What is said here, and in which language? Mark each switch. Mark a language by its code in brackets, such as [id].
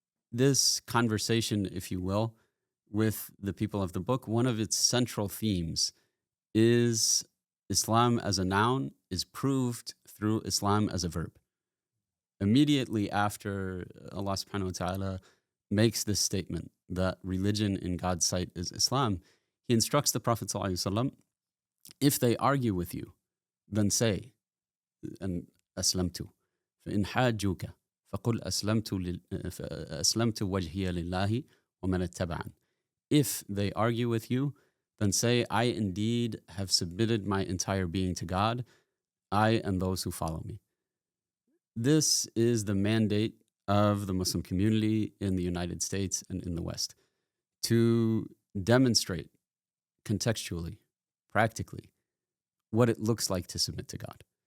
[en] This conversation, if you will, with the people of the book, one of its central themes is Islam as a noun is proved through Islam as a verb. Immediately after Allah subhanahu wa ta'ala makes this statement that religion in God's sight is Islam, He instructs the Prophet sallallahu alaihi wasallam, if they argue with you, then say, and aslamtu. [ar] فإن حاجوك فقل أسلمت وجهي لله ومن اتبعن. [en] If they argue with you, then say, I indeed have submitted my entire being to God, I and those who follow me. This is the mandate of the Muslim community in the United States and in the West, to demonstrate contextually, practically, what it looks like to submit to God.